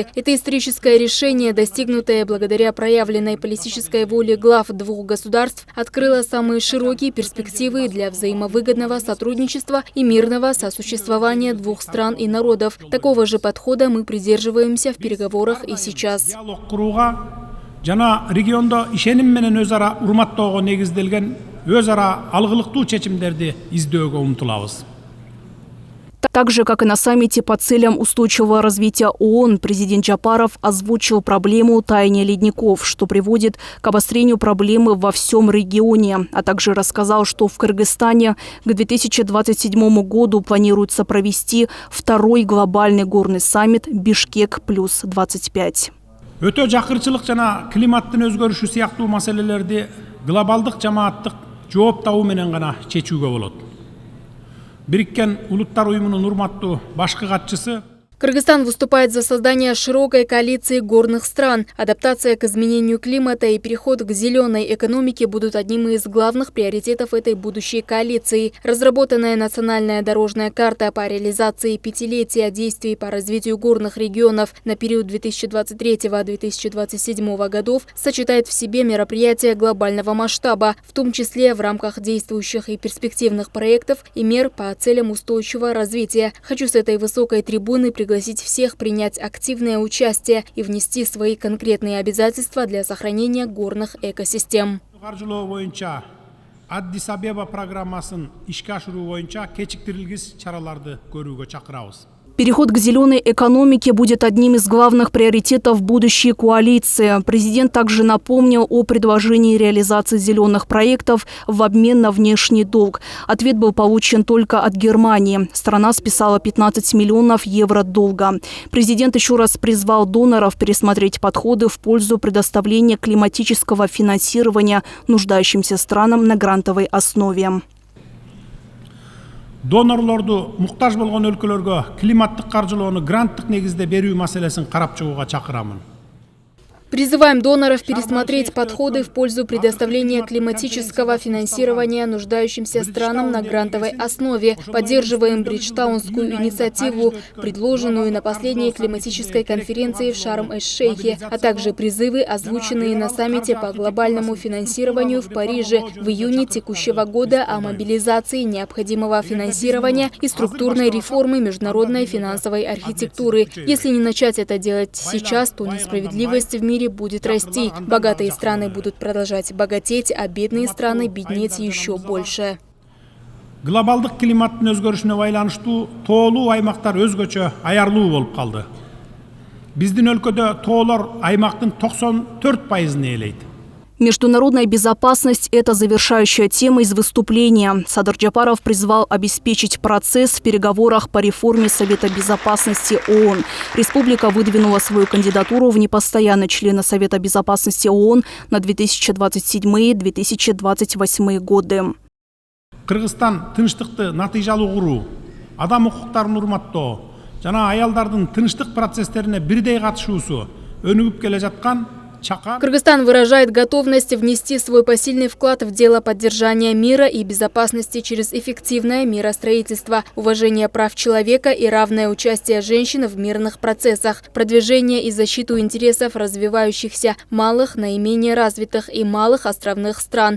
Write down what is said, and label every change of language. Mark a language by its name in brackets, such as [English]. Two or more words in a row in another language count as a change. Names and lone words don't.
[Russian] Это историческое решение, достигнутое благодаря проявленной политической воли глав двух государств, открыла самые широкие перспективы для взаимовыгодного сотрудничества и мирного сосуществования двух стран и народов. Такого же подхода мы придерживаемся в переговорах и сейчас. [Kyrgyz] Жана региондо ишеним менен өз ара урматтоого негизделген өз ара алгылыктуу чечимдерди издөөгө умтулабыз. [Russian] Так же, как и на саммите по целям устойчивого развития ООН, президент Джапаров озвучил проблему таяния ледников, что приводит к обострению проблемы во всем регионе, а также рассказал, что в Кыргызстане к 2027 году планируется провести второй глобальный горный саммит «Бишкек+25». [Kyrgyz] Өтө жакырчылык жана климаттын өзгөрүшү сыяктуу маселелерди глобалдык жамааттык жооп табуу менен гана чечүүгө болот. Бириккен Улуттар уюмунун урматтуу башкы катчысы [Russian] Кыргызстан выступает за создание широкой коалиции горных стран. Адаптация к изменению климата и переход к зеленой экономике будут одним из главных приоритетов этой будущей коалиции. Разработанная национальная дорожная карта по реализации пятилетия действий по развитию горных регионов на период 2023-2027 годов сочетает в себе мероприятия глобального масштаба, в том числе в рамках действующих и перспективных проектов и мер по целям устойчивого развития. Хочу с этой высокой трибуны пригласить всех принять активное участие и внести свои конкретные обязательства для сохранения горных экосистем. [Kyrgyz] Аддис Абеба программасын ишке ашыруу боюнча кечиктирилгис чараларды көрүүгө чакырабыз. [Russian] Переход к зеленой экономике будет одним из главных приоритетов будущей коалиции. Президент также напомнил о предложении реализации зеленых проектов в обмен на внешний долг. Ответ был получен только от Германии. Страна списала 15 миллионов евро долга. Президент еще раз призвал доноров пересмотреть подходы в пользу предоставления климатического финансирования нуждающимся странам на грантовой основе. [Kyrgyz] Донорлорду муктаж болгон өлкөлөргө климаттык каржылоону гранттык негизде берүү маселесин карап чыгууга чакырамын. [Russian] Призываем доноров пересмотреть подходы в пользу предоставления климатического финансирования нуждающимся странам на грантовой основе. Поддерживаем Бриджтаунскую инициативу, предложенную на последней климатической конференции в Шарм-эш-Шейхе, а также призывы, озвученные на саммите по глобальному финансированию в Париже в июне текущего года о мобилизации необходимого финансирования и структурной реформы международной финансовой архитектуры. Если не начать это делать сейчас, то несправедливость в мире будет расти. Богатые страны будут продолжать богатеть, а бедные страны беднеть еще больше. [Kyrgyz] Глобалдык климаттын өзгөрүшүнө байланыштуу тоолуу аймактар өзгөчө аярлуу болуп калды. Биздин өлкөдө тоолор аймактын 94%-ын ээлейт. [Russian] Международная безопасность – это завершающая тема из выступления. Садыр Джапаров призвал обеспечить процесс в переговорах по реформе Совета Безопасности ООН. Республика выдвинула свою кандидатуру в непостоянные члены Совета Безопасности ООН на 2027-2028 годы. [Kyrgyz] Кыргызстан тынчтыкты натыйжалуу куруу, адам укуктарын урматтоо жана аялдардын тынчтык процесстерине бирдей катышуусу өнүгүп келе жаткан. [Russian] Кыргызстан выражает готовность внести свой посильный вклад в дело поддержания мира и безопасности через эффективное миростроительство, уважение прав человека и равное участие женщин в мирных процессах, продвижение и защиту интересов развивающихся, малых, наименее развитых и малых островных стран.